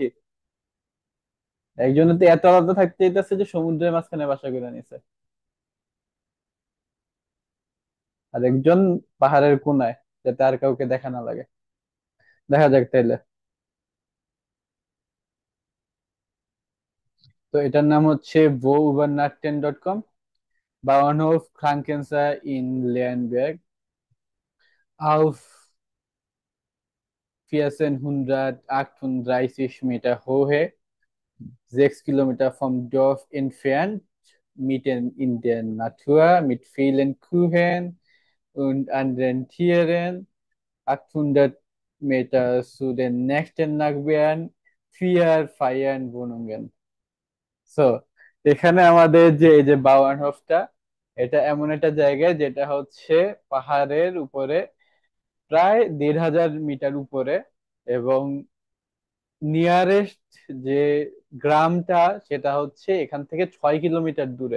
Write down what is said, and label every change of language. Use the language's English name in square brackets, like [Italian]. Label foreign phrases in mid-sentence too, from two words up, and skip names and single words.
[Bangla] একজনের তো এত আলাদা থাকতে চাইতেছে যে সমুদ্রের মাঝখানে বাসা করে নিছে, আর একজন পাহাড়ের কোনায়, যাতে আর কাউকে দেখা না লাগে। দেখা যাক তাইলে। তো এটার নাম হচ্ছে [German] wo-übernachten.com, Bauernhof Krankenhaus in Leonberg auf 1438 Meter Höhe, 6 Kilometer vom Dorf entfernt, mitten in der Natur mit vielen Kühen und anderen Tieren. 800 Meter zu den nächsten Nachbarn, 4 Ferienwohnungen. [Bangla] সো এখানে আমাদের যে এই যে বাওয়ানহফটা, এটা এমন একটা জায়গায় যেটা হচ্ছে পাহাড়ের উপরে, প্রায় 1500 মিটার উপরে, এবং নিয়ারেস্ট যে গ্রামটা সেটা হচ্ছে এখান থেকে 6 কিলোমিটার দূরে।